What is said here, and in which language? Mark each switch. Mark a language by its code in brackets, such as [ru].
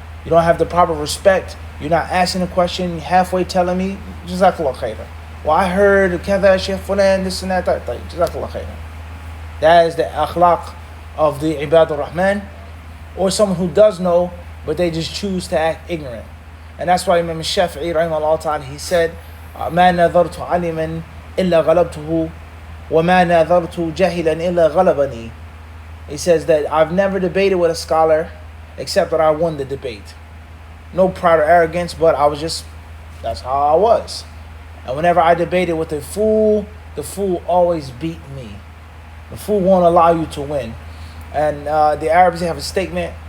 [en] You don't have the proper respect. You're not asking a question, halfway telling me, Jazakallah khairan. Well, I heard kada Shaykh Fulan, this and that. Jazakallah khairan. That is the akhlaq of the Ibad al-Rahman, or someone who does know, but they just choose to act ignorant. And that's why Imam Shafi'i, rahimahullah ta'ala, he said, [ar] ما نظرت عالما إلا غلبته وما نظرت جاهلا إلا غلبني. [en] He says that I've never debated with a scholar except that I won the debate. No pride or arrogance, but that's how I was. And whenever I debated with the fool always beat me. The fool won't allow you to win. And the Arabs, they have a statement.